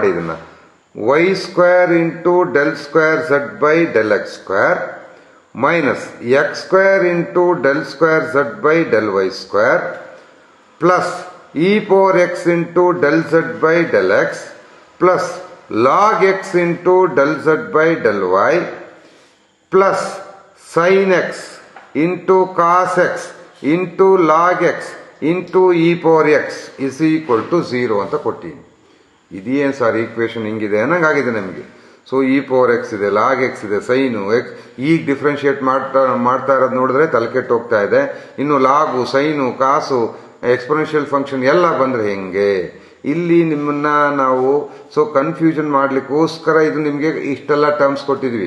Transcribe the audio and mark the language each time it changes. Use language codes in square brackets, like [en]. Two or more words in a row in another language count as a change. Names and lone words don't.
[en] ಇದನ್ನ y square into del square z by del x square minus x square into del square z by del y square plus e power x into del z by del x plus log x into del z by del y plus sin x into cos x into log x into e power x is equal to 0 [kn] ಅಂತ ಕೊಟ್ಟಿನಿ. ಇದೇನು ಸರ್ ಈಕ್ವೇಶನ್ ಹಿಂಗಿದೆ ಅನ್ನಂಗಾಗಿದೆ ನಮಗೆ. ಸೊ [en] e power x [kn] ಇದೆ, [en] log x [kn] ಇದೆ, [en] sine x. [kn] ಈಗ ಡಿಫ್ರೆನ್ಶಿಯೇಟ್ ಮಾಡ್ತಾ ಇರೋದು ನೋಡಿದ್ರೆ ತಲೆಕೆಟ್ಟು ಹೋಗ್ತಾ ಇದೆ. ಇನ್ನು ಲಾಗು, ಸೈನು, ಕಾಸು, [en] exponential function [kn] ಎಲ್ಲ ಬಂದ್ರೆ ಹೆಂಗೆ? ಇಲ್ಲಿ ನಿಮ್ಮನ್ನ ನಾವು [en] so confusion [kn] ಮಾಡ್ಲಿಕ್ಕೋಸ್ಕರ ಇದು ನಿಮಗೆ ಇಷ್ಟೆಲ್ಲ ಟರ್ಮ್ಸ್ ಕೊಟ್ಟಿದ್ವಿ.